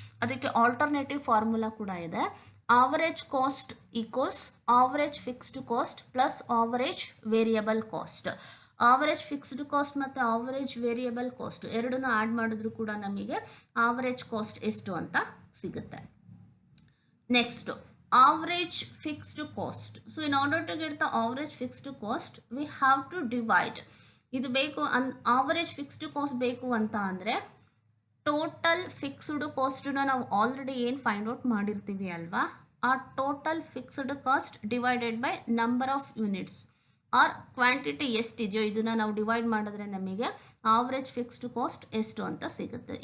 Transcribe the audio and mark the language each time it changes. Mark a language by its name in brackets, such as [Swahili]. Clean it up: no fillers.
[Kannada] ಅದಕ್ಕೆ alternative formula ಕೂಡ ಇದೆ. [English] Average cost equals average fixed cost plus average variable cost. [Kannada] Average fixed cost ಮತ್ತು average variable cost ಎರಡನ್ನೂ add ಮಾಡಿದ್ರು ಕೂಡ ನಮಗೆ ಆವರೇಜ್ ಕಾಸ್ಟ್ ಎಷ್ಟು ಅಂತ ಸಿಗುತ್ತೆ. [English] Next average fixed cost. So in order to get the average fixed cost, we have to divide. [Kannada] ಇದು ಬೇಕು ಆವರೇಜ್ ಫಿಕ್ಸ್ಡ್ ಕಾಸ್ಟ್ ಬೇಕು ಅಂತ ಅಂದರೆ ಟೋಟಲ್ ಫಿಕ್ಸ್ಡ್ ಕಾಸ್ಟನ್ನ ನಾವು ಆಲ್ರೆಡಿ ಏನು ಫೈಂಡ್ ಔಟ್ ಮಾಡಿರ್ತೀವಿ ಅಲ್ವಾ, ಆ total fixed cost divided by number of units R quantity ಎಷ್ಟಿದೆಯೋ ಇದನ್ನು ನಾವು ಡಿವೈಡ್ ಮಾಡಿದ್ರೆ ನಮಗೆ ಆವರೇಜ್ ಫಿಕ್ಸ್ಡ್ ಕಾಸ್ಟ್ ಎಷ್ಟು ಅಂತ ಸಿಗುತ್ತೆ.